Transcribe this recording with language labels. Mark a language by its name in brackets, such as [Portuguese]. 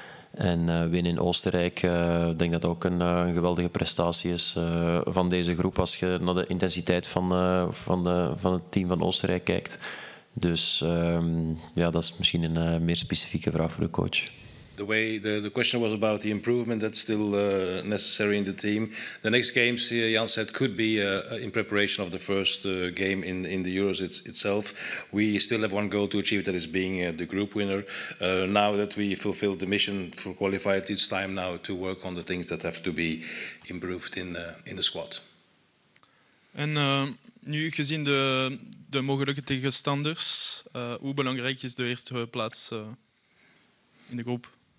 [Dutch] En winnen in Oostenrijk, ik denk dat ook een geweldige prestatie is van deze groep als je naar de intensiteit van het team van Oostenrijk kijkt. Dus ja, dat is misschien een meer specifieke vraag voor de coach. [English] The question was about the improvement that's still necessary in the team. The next games, Jan said, could be in preparation of the first game in the Euros itself. We still have one goal to achieve, that is being the group winner. Now that we fulfilled the mission for qualified, it's time now to work on the things that have to be improved in the squad. [Dutch] En nu gezien de mogelijke tegenstanders, hoe belangrijk is de eerste plaats in de groep?